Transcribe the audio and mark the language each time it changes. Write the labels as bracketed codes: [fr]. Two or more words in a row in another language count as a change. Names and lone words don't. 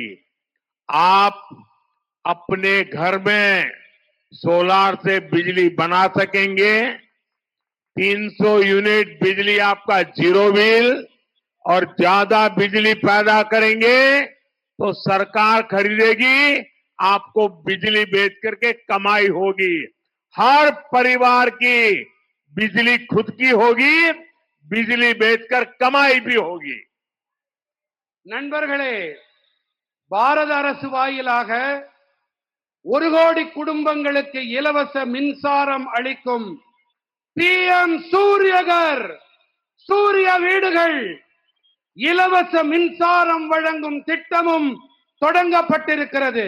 [hi] आप अपने घर में सोलार से बिजली बना सकेंगे, 300 यूनिट बिजली आपका जीरो बिल, और ज्यादा बिजली पैदा करेंगे तो सरकार खरीदेगी, आपको बिजली बेच करके कमाई होगी। हर परिवार की बिजली खुद की होगी, बिजली बेचकर कमाई भी होगी। [ta] நண்பர்களே, பாரத அரசு வாயிலாக 1 கோடி குடும்பங்களுக்கு இலவச மின்சாரம் அளிக்கும் PM சூரியகர், சூரிய வீடுகள், இலவச மின்சாரம் வழங்கும் திட்டமும் தொடங்கப்பட்டிருக்கிறது.